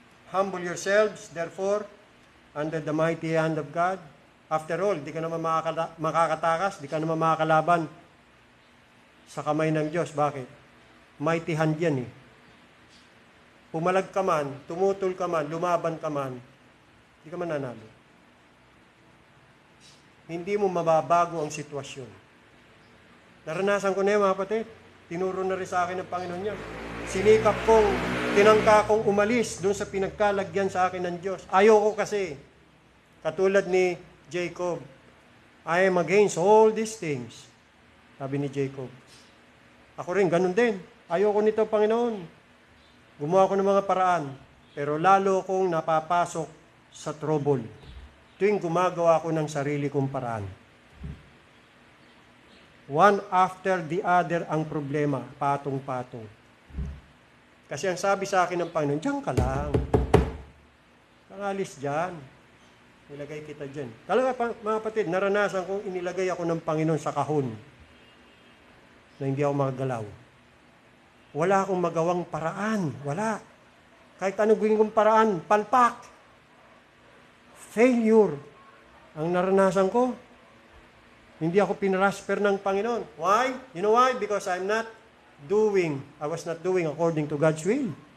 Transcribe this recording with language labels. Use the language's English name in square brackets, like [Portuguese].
[English] Humble yourselves, therefore, under the mighty hand of God. [Filipino] After all, di ka naman makakatakas, di ka naman makakalaban sa kamay ng Diyos. Bakit? Mighty hand yan eh. Pumalag ka man, tumutol ka man, lumaban ka man, di ka man nanalo. Hindi mo mababago ang sitwasyon. Naranasan ko na yan, mga kapatid. Tinuro na rin sa akin ng Panginoon niya. Sinikap kong, tinangka kong umalis doon sa pinagkalagyan sa akin ng Diyos. Ayoko kasi. Katulad ni Jacob, [English] I am against all these things. [Filipino] Sabi ni Jacob. Ako rin, ganun din. Ayoko nito, Panginoon. Gumawa ko ng mga paraan. Pero lalo kong napapasok sa trouble. Tuwing gumagawa ko ng sarili kong paraan. [English] One after the other [Filipino] ang problema, patong-patong. Kasi ang sabi sa akin ng Panginoon, diyan ka lang. Kang alis dyan. Nilagay kita dyan. Talaga mga kapatid, naranasan kong inilagay ako ng Panginoon sa kahon na hindi ako magagalaw. Wala akong magawang paraan. Wala. Kahit anong gawin kong paraan, palpak. Failure. Ang naranasan ko, hindi ako pinrasper ng Panginoon. [English] Why? You know why? Because I was not doing according to God's will.